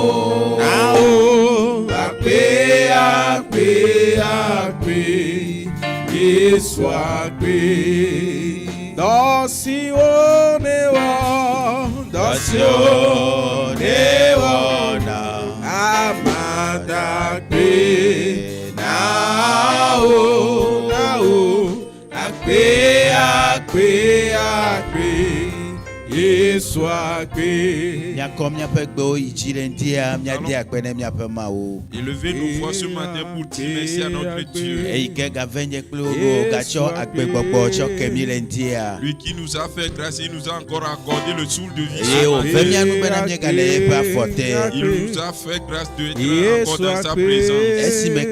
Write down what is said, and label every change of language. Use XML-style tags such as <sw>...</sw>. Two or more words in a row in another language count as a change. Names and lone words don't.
<ee>akpe akpe akpe Yesu akpe dosyo ne wo na amadakpe na o akpe akpe akpe Yesu akpe.</ee> <fr>Élevez nos voix ce matin pour dire merci à notre Dieu. Lui qui nous a fait grâce, il nous a encore accordé le souffle de vie. Il nous a fait grâce d'être encore dans sa présence.</fr>